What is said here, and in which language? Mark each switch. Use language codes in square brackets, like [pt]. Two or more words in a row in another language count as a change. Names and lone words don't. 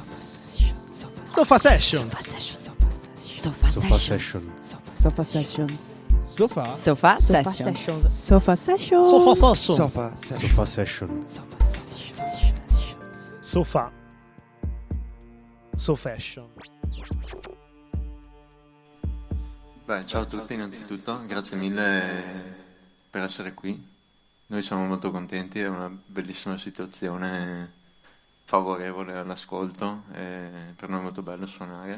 [it] Sofà Sessions. Sofà Sessions. Sofà Sessions. Sofà. Sofà Sessions. Sofà Sessions. Sofà Sessions. Sofà Sessions. Sofà. Sofashion. Beh, ciao a tutti innanzitutto, grazie mille per essere qui. Noi siamo molto contenti, è una bellissima situazione favorevole all'ascolto, e per noi è molto bello suonare.